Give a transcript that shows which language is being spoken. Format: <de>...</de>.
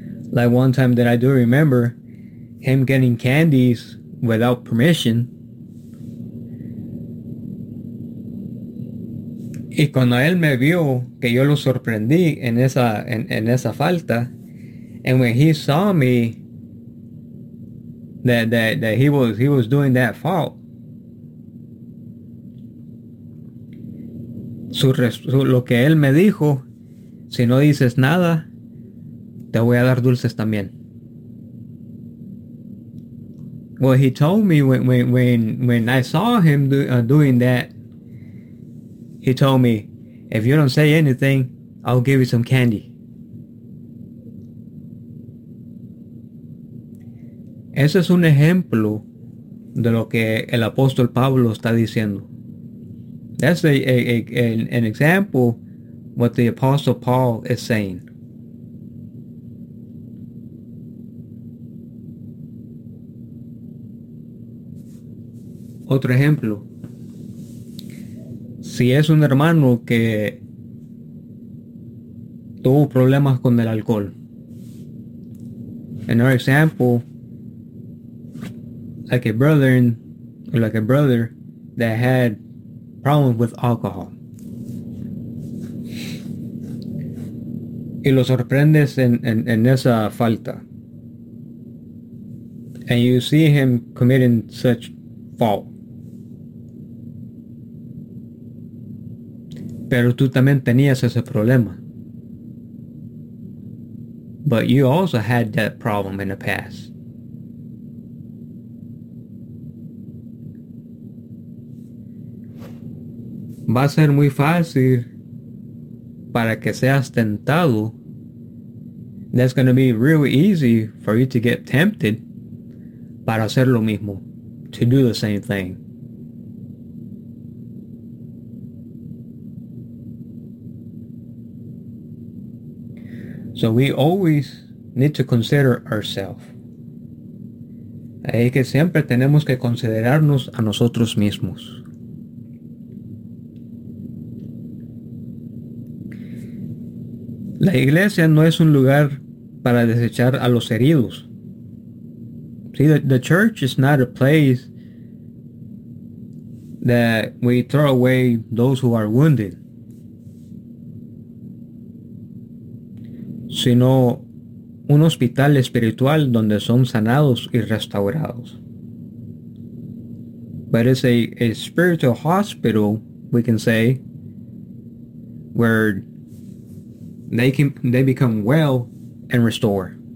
<en>Like one time that I do remember him getting candies without permission.</en> <es>Y cuando él me vio que yo lo sorprendí en esa falta.</es> <en>And when he saw me that he was doing that fault.</en> <es>Lo que él me dijo, si no dices nada, te voy a dar dulces también.</es> <en>Well, he told me when I saw him doing that, he told me, if you don't say anything, I'll give you some candy.</en> <es>Ese es un ejemplo de lo que el apóstol Pablo está diciendo.</es> <en>That's an example what the apostle Paul is saying.</en> <es>Otro ejemplo. Si es un hermano que tuvo problemas con el alcohol.</es> <en>Another example, like a brother that had problems with alcohol.</en> <es>Y lo sorprendes en esa falta.</es> <en>And you see him committing such fault.</en> <es>Pero tú también tenías ese problema.</es> <en>But you also had that problem in the past.</en> <es>Va a ser muy fácil para que seas tentado.</es> <en>That's going to be really easy for you to get tempted</en> <es>para hacer lo mismo,</es> <en>to do the same thing. So we always need to consider ourselves.</en> <es>Es que siempre tenemos que considerarnos a nosotros mismos. La iglesia no es un lugar para desechar a los heridos.</es> <en>See, the church is not a place that we throw away those who are wounded.</en> <es>Sino un hospital espiritual donde son sanados y restaurados.</es> <en>But it's a spiritual hospital, we can say, where they become well and restore.</en>